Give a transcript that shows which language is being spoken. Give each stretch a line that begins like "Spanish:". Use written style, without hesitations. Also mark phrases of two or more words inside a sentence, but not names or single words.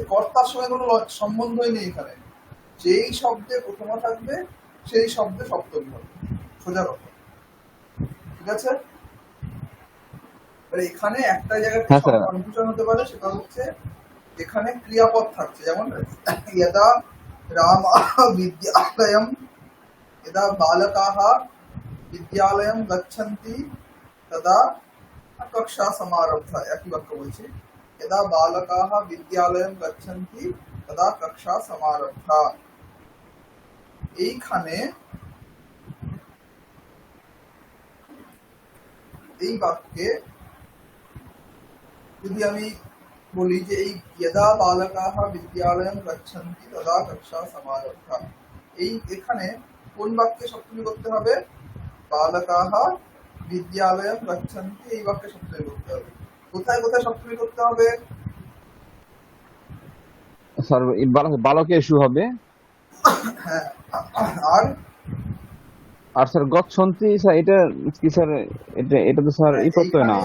Bangla: কর্তার সঙ্গে কোনো সম্বন্ধই নেই এখানে। যেই শব্দে প্রথমা থাকবে সেই শব্দে সপ্তমী হবে, সোজা কথা, ঠিক আছে? এবার এখানে একটা জায়গাতে হ্যাঁ স্যার। কনফিউশন হতে পারে, সেটা হচ্ছে এখানে ক্রিয়াপদ থাকছে, যেমন
Sanskrit: यदा रामः विद्यालयं यदा बालकाः विद्यालयं गच्छन्ति तदा कक्षा समारब्धा,
Bangla: একই বাক্য বলছি।
Sanskrit: यदा बालकाः विद्यालयं गच्छन्ति तदा कक्षा समारब्धा।
Bangla: এইখানে এই বাক্যে যদি আমি বলি যে এই
Sanskrit: यदा बालकाः विद्यालयं गच्छन्ति तदा कक्षा समारब्धा,
Bangla: এই এখানে কোন বাক্যে সপ্তমী করতে হবে?
Sanskrit: बालकाः विद्यालयं गच्छन्ति,
Bangla: এই বাক্যে সপ্তমী করতে হবে। কোথায় কোথায় সপ্তমী করতে হবে? স্যার বালকে ইস্যু হবে। হ্যাঁ, আর আর স্যার গচ্ছন্তি, স্যার এটা কি স্যার, এটা এটা তো স্যার এই প্রত্যয় না,